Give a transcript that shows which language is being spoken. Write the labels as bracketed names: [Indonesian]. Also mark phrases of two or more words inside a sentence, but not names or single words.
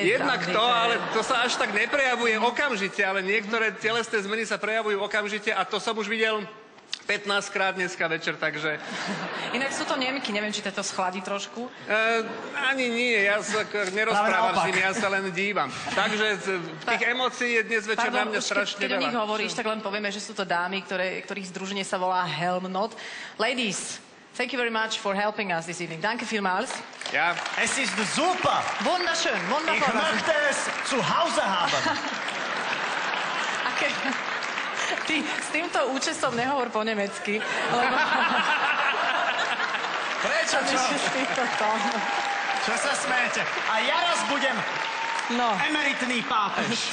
[Slovak] Jednak to, ale to sa až tak neprejavuje okamžite, ale niektoré telesné zmeny sa prejavujú okamžite a to som už videl 15 krát dneska večer, takže... Inak sú to Nemky, neviem, či to schladí trošku. Ani nie, ja sa nerozprávam s nimi, ja sa len dívam. Takže tých emócií je dnes večer na mňa strašne keď veľa. o nich hovoríš, tak len povieme, že sú to dámy, ktorých združenie sa volá Helmnot. [English] Ladies, thank you very much for helping us this evening. [German] Danke vielmals. Ja. Es ist super. Wunderschön, Ich wundervoll. möchte es zu Hause haben. Okay. [Slovak] Ty s týmto účesom nehovor po nemecky, lebo... Prečo, čo? S týmto tónom. Čo sa smejete? A ja raz budem emeritný pápež.